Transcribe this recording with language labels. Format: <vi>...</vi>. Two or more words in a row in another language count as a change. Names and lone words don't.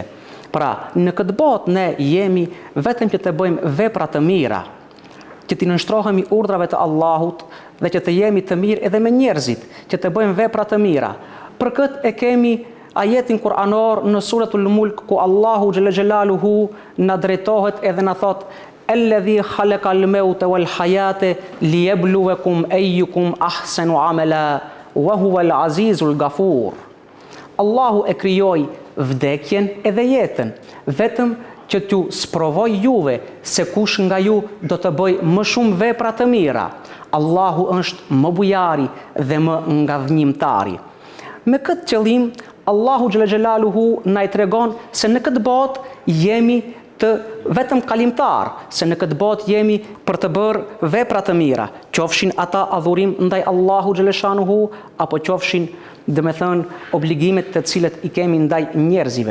<sq>Pra, në këtë botë ne jemi vetëm që të bëjmë vepra të mira, që të nënshtrohemi urdhrave të Allahut dhe që të jemi të mirë edhe me njerëzit, që të bëjmë vepra të mira. Për këtë e kemi ajetin kuranor në</sq> <ar>سورة الملك</ar> <sq>ku Allahu</sq> <ar>جل جلاله</ar> <sq>na drejtohet edhe na thot:</sq> <ar>الذي خلق الموت والحياة ليبلوكم أيكم أحسن عملا وهو العزيز الغفور.</ar> <sq>Allahu e krijoi vdekjen edhe jetën vetëm që t'ju sprovoj juve se kush nga ju do të bëj më shumë vepra të mira. Allahu është më bujari dhe më ngadhnimtari. Me këtë qëllim, Allahu</sq> <ar>جل جلاله</ar> <sq>na i tregon se në këtë botë jemi të vetëm kalimtar, se në këtë botë jemi për të bërë vepra të mira, qofshin ata adhurim ndaj Allahu xhaleshanuhu apo qofshin obligimet të cilët i kemi ndaj njerëzive.</sq>